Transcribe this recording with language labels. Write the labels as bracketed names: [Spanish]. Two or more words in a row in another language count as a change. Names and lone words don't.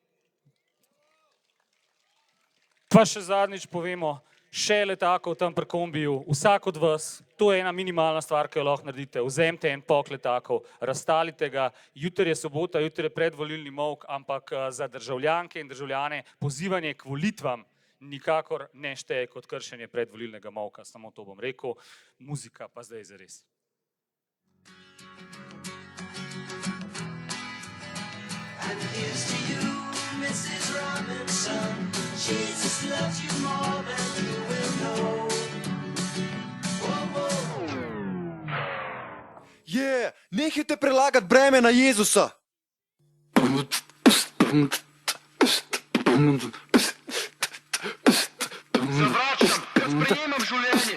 [Slovenian] Pa še zadnjič povemo, še letakov tam pri kombiju, vsak od vas, to je ena minimalna stvar, ki jo lahko naredite. Vzemite en pok letakov, razstalite ga, jutri je sobota, jutri je predvolilni molk, ampak za državljanke in državljane pozivanje k volitvam nikakor ne šteje kot kršenje predvolilnega molka, samo to bom rekel, muzika pa zdaj zares. [English] And here's to you, Mrs. Robinson. Jesus loves you more than you will know. [Slovenian] Nehajte prelagati breme na Jezusa. Zavračam, ker sprejemam življenje.